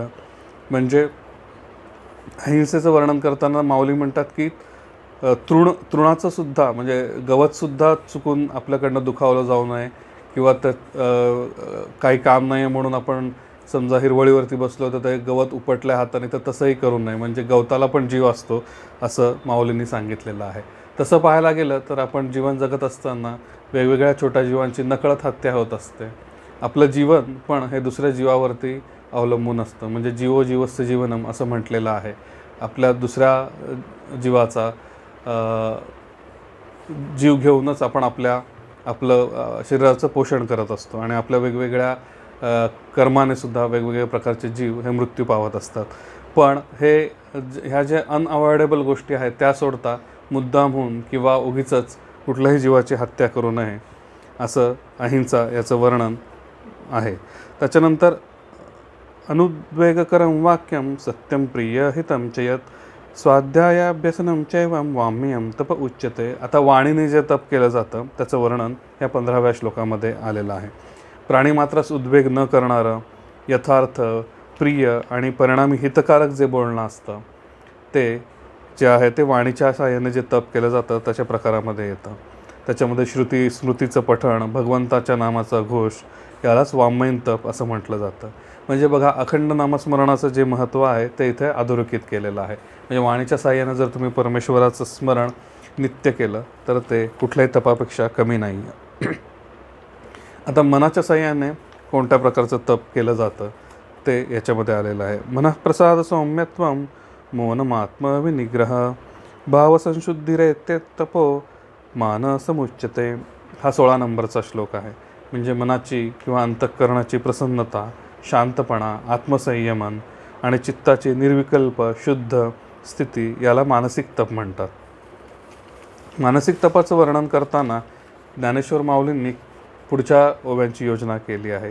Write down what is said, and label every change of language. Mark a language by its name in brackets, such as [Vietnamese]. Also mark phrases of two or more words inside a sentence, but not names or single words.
[Marathi] म्हणजे अहिंसेचं वर्णन करताना माऊली म्हणतात की तृणाचं सुद्धा, म्हणजे गवतसुद्धा चुकून आपल्याकडनं दुखावलं जाऊ नये, किंवा त्यात काही काम नाही म्हणून आपण समजा हिरवळीवरती बसलो तर ते गवत उपटल्या हाताने, तर तसंही करू नये. म्हणजे गवताला पण जीव असतो असं माऊलींनी सांगितलेलं आहे. तसं पाहायला गेलं तर आपण जीवन जगत असताना वेगवेगळ्या छोट्या जीवांची नकळत हत्या होत असते. आपलं जीवन पण हे दुसऱ्या जीवावरती अवलंबून असतं. म्हणजे [Sanskrit] जीवो जीवस्य जीवनम [Marathi] असं म्हटलेलं आहे. आपल्या दुसऱ्या जीवाचा जीव घेऊनच आपण आपलं शरीराचं पोषण करत असतो. आणि आपल्या वेगवेगळ्या कर्माने सुद्धा वेगवेगळ्या प्रकारचे जीव हे मृत्यू पावत असतात. पण ह्या ज्या अनअवॉइडेबल गोष्टी आहेत त्या सोडता मुद्दामहून किंवा उगीचच कुठल्याही जीवाची हत्या करू नये असं अहिंसा याचं वर्णन आहे. [Sanskrit] त्याच्यानंतर अनुद्वेगकरं वाक्यं सत्यं प्रिय हितं च यत् स्वाध्यायाभ्यसनं चैवं वाङ्मयं तप उच्यते. [Marathi] आता वाणीने जे तप केलं जातं त्याचं वर्णन या 15व्या श्लोकामध्ये आलेलं आहे. प्राणीमात्रास उद्वेग न करणारं, यथार्थ, प्रिय आणि परिणामी हितकारक जे बोलणं असतं ते जे आहे ते वाणीच्या साहाय्याने जे तप केलं जातं त्याच्या प्रकारामध्ये येतं. त्याच्यामध्ये श्रुती स्मृतीचं पठण, भगवंताच्या नामाचा घोष यालाच वाङ्मयीन तप असं म्हटलं जातं. म्हणजे बघा, अखंड नामस्मरणाचं जे महत्त्व आहे ते इथे अधोरेखित केलेलं आहे. म्हणजे वाणीच्या साहाय्याने जर तुम्ही परमेश्वराचं स्मरण नित्य केलं तर ते कुठल्याही तपापेक्षा कमी नाही आहे. आता मनाच्या साहाय्याने कोणत्या प्रकारचं तप केलं जातं ते याच्यामध्ये आलेलं आहे. [Sanskrit] मनःप्रसाद सौम्यत्वं मौनमात्मविनिग्रह भावसंशुद्धिरेत्य तपो मानसमुच्यते. [Marathi] हा 16 नंबरचा श्लोक आहे. म्हणजे मनाची किंवा अंतःकरणाची प्रसन्नता, शांतपणा, आत्मसंयमन आणि चित्ताची निर्विकल्प शुद्ध स्थिती याला मानसिक तप म्हणतात. मानसिक तपाचं वर्णन करताना ज्ञानेश्वर माऊलींनी पुढच्या ओव्यांची योजना केली आहे.